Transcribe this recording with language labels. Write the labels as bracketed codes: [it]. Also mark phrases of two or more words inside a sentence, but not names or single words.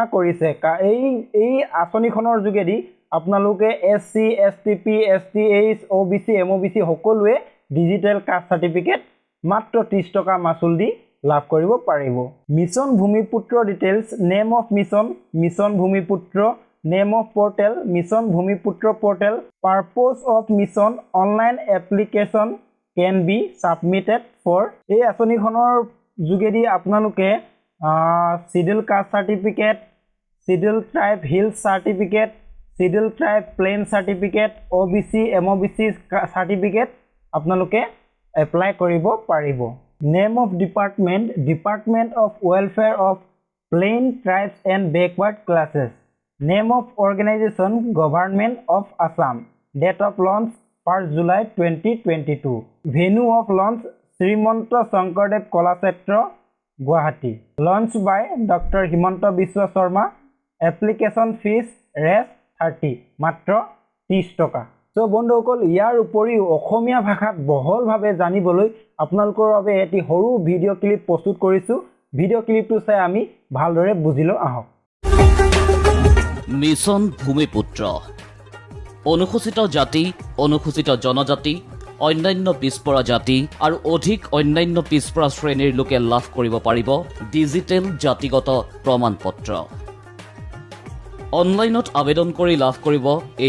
[as] কৰিছে এই আঁচনিখনৰ যোগেদি আপোনালোকে এসসি এসটিপি এসটিএইচ ওবিসি এমওবিসি সকলোৱে [en] digital caste certificate [as] মাত্ৰ 30 টকা মাচুল দি লাভ কৰিব পাৰিব মিছন ভূমিপুত্ৰ [en] details name of Mission Bhumiputra name of portal Mission Bhumiputra portal purpose of mission online application can be submitted for [as] এই আঁচনিখনৰ যোগেদি আপোনালোকে [en] Schedule Caste Certificate Schedule Tribe Hill Certificate Schedule Tribe Plain Certificate OBC MOBC Certificate [as] আপোনালোকে এপ্লাই কৰিব পাৰিব [en] Name of Department of Welfare of Plain Tribes and Backward Classes Name of Organization Government of Assam Date of launch 1st July 2022 Venue of launch Srimanto Shankardev Kalakshetra Guwahati Launched by Dr. [as] Himanta Biswa Sharma [en] Application fees rest 30 [as] মাত্ৰ 30 টকা সো বন্ধুসকল ইয়াৰ উপৰিও অসমীয়া ভাষাত বহলভাৱে জানিবলৈ আপোনালোকৰ বাবে এটি সৰু [en] video clip [as] প্ৰস্তুত কৰিছো ভিডিও ক্লিপটো চাই আমি ভালদৰে বুজিলো আহক মিছন ভূমিপুত্ৰ অনুসূচিত জাতি অনুসূচিত জনজাতি অন্যান্য পিছপৰা জাতি আৰু অধিক অন্যান্য পিছপৰা শ্ৰেণীৰ লোকে লাভ কৰিব পাৰিব ডিজিটেল জাতিগত প্ৰমাণপত্ৰ অনলাইনত আবেদন কৰি লাভ কৰিব এই